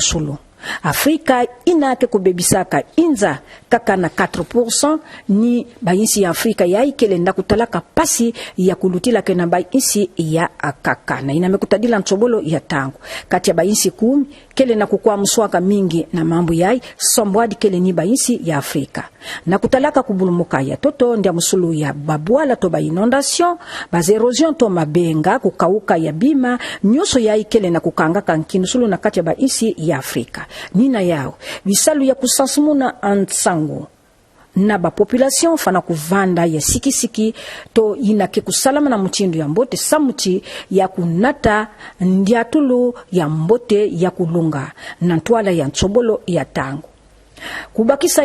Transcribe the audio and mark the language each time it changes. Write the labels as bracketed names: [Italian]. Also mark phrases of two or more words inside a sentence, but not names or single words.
[Kongo] sulu Afrika inake kubebisaka inza kaka na 4% ni bainsi ya Afrika ya ikele nda kutalaka pasi ya kulutila ke na bainsi ya akaka na inamekutadila ntsobolo ya tangu kati ya bainsi 10 kele na kukua mswaka mingi na mambo yai Sambwadi kele ni bainsi ya Afrika na kutalaka kubulumuka ya toto ndia musulu ya babwala to ba inondation ba erosion to mabenga kukauka ya bima nyoso yai kele na kukanga kankinusulu na kati ya bainsi ya Afrika nina yao bisalu ya kusansumuna antsangu na ba population fana kuvanda ya sikisiki to inake kusalama na mutindu ya mbote samuti ya kunata ndiatulu ya mbote ya kulunga na ntwala ya ntsobolo ya tangu kubakisa